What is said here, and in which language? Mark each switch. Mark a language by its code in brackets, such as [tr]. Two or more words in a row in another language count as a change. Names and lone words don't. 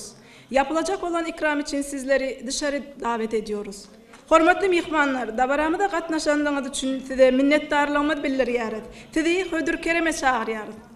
[tr] Yapılacak olan ikram için sizleri dışarı davet ediyoruz. [tk] Hormatly mihmanlar, dabaramyda gatnaşandygyňyz üçin size minnetdarlygymyzy bildirýäris. Sizi hödür kereme çagyrýarys.